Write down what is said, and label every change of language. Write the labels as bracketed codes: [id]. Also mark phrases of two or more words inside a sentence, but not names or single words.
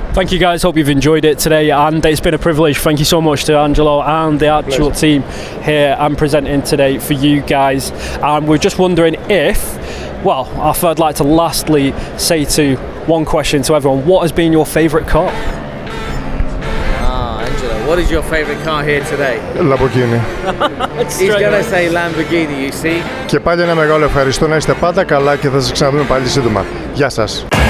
[en] Thank you guys, hope you've enjoyed it today, and it's been a privilege. Thank you so much to Angelo and the actual team here and presenting today for you guys. And we're just wondering if, well, I'd like to lastly say to one question to everyone: what has been your favourite car? Angelo, what is your favourite car here today? Lamborghini. He's going to say Lamborghini, you see. [el] Και πάλι ένα μεγάλο ευχαριστώ, να είστε πάντα καλά και θα σας ξαναδούμε πάλι σύντομα. Γεια σας.